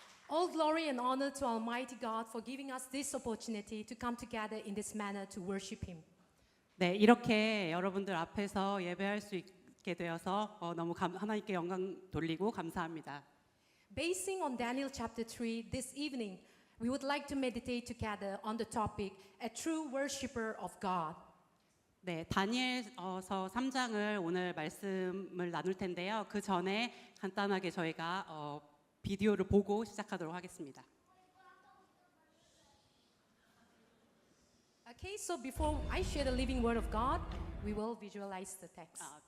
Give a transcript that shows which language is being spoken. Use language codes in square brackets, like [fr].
[en] All glory and honor to Almighty God for giving us this opportunity to come together in this manner to worship Him. [ko] 네, 이렇게 여러분들 앞에서 예배할 수 있게 되어서 너무 하나님께 영광 돌리고 감사합니다. [en] Basing on Daniel chapter 3, this evening we would like to meditate together on the topic a true worshipper of God. [ko] 네, 다니엘서 3장을 오늘 말씀을 나눌 텐데요. 그 전에 간단하게 저희가 비디오를 보고 시작하도록 하겠습니다. [en] Okay, so before I share the living word of God, we will visualize the text.